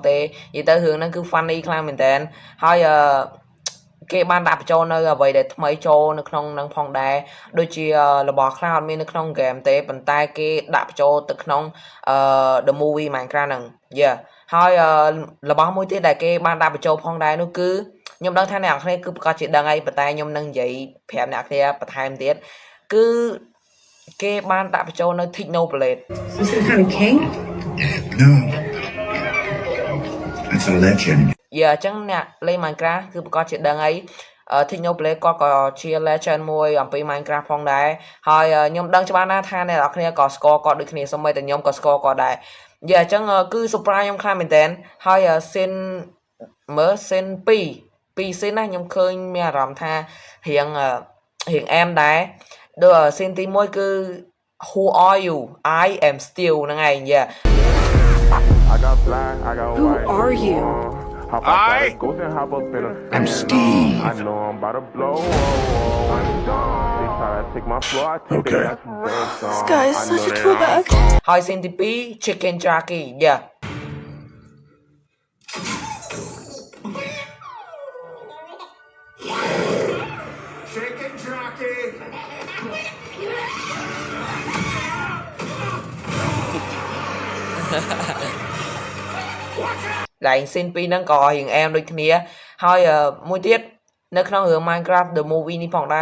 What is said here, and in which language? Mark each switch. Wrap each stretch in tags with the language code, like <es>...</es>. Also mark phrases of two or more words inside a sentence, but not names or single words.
<km>ទេនិយាយទៅរឿងហ្នឹងគឺ funny ខ្លាំងមែនតើហើយគេបានដាក់បញ្ចូលនៅអ្វីដែលថ្មីចូលនៅក្នុងនឹងផងដែរដូចជារបស់ខ្លះអត់មាននៅក្នុង game ទេប៉ុន្តែគេដាក់បញ្ចូលទៅក្នុង The Movie Minecraft ហ្នឹងហើយរបស់មួយទៀតដែលគេបានដាក់បញ្ចូលផងដែរនោះគឺខ្ញុំដឹងថាអ្នកនរគ្នាគឺប្រកាសជាដឹងហើយប៉ុន្តែខ្ញុំនឹងនិយាយប្រាប់អ្នកនរគ្នាបន្ថែមទៀតគឺគេបានដាក់បញ្ចូលនៅ Technoblade</km> <en>Is it kind of king? No. It's a legend.</en> <km>អញ្ចឹងអ្នកលេង Minecraft គឺប្រកាសជាដឹងហើយTechnoblade គាត់ក៏ជា legend មួយអំពី Minecraft ផងដែរហើយខ្ញុំដឹងច្បាស់ណាស់ថាអ្នកនរគ្នាក៏ស្គាល់គាត់ដូចគ្នាសូម្បីតែខ្ញុំក៏ស្គាល់គាត់ដែរអញ្ចឹងគឺ surprise ខ្ញុំខ្លាំងមែនតើហើយscene 2 scene ណាខ្ញុំឃើញមានអារម្មណ៍ថារៀងអែមដែរដូច scene ទី1គឺ</km> <en>Who are you I am Steel</en> <km>ហ្នឹងឯង</km> <en>Who are you? I'm Steve. I know I'm about to blow. They try to take my floor. I take Okay. it as a This guy is such a throwback.</en> <km>ហើយ scene ទី2 Chicken Jockey</km> <en>Chicken jockey.</en> <km>ឡើង scene 2ហ្នឹងក៏រៀងអែមដូចគ្នាហើយមួយទៀតនៅក្នុងរឿង Minecraft The Movie នេះផងដែរ</km>